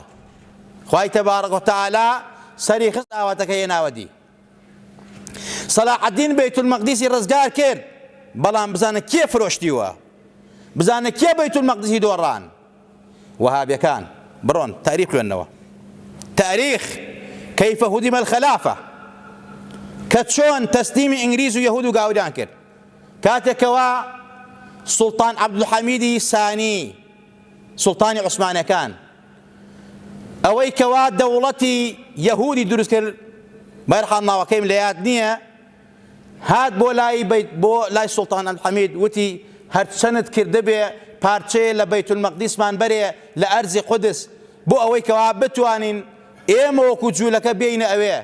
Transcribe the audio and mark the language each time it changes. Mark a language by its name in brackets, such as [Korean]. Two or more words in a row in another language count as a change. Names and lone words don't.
[Central Kurdish] خوای تەبارەک وتەعالا سەری خست ئاواتەکە هێناوە دی. سەلاح الدین بەیت المەقدسی ڕزگار کرد، بەڵام بزانە کێ فرۆشتیوە، بزانە کێ بەیت المەقدسی دۆڕان؟ وهابیەکان. بڕۆن تاریخ خوێننەوە، تاریخ [Arabic] كيف هدم الخلافة، [Central Kurdish] کە چۆن تەسلیمی ئینگلیز و یەهود و گاوریان کرد. کاتێکەوە سوڵتان عەبدولحەمیدی سانی، سوڵتانی عوسمانیەکان، ئەوەی کەوا دەوڵەتی یەهودی دروست کرد، بەرحاڵ ناوەکەیم لە یاد نییە، هات بۆ لای سوڵتان عەبدولحەمید وتی هەرچەنت کردبێ پارچەیە لە بەیت المەقدسمان بەرێ لە ئەرزی قودس، بۆ ئەوەی کەوا بتوانین ئێمە وەکو جوولەکە بێینە ئەوێ.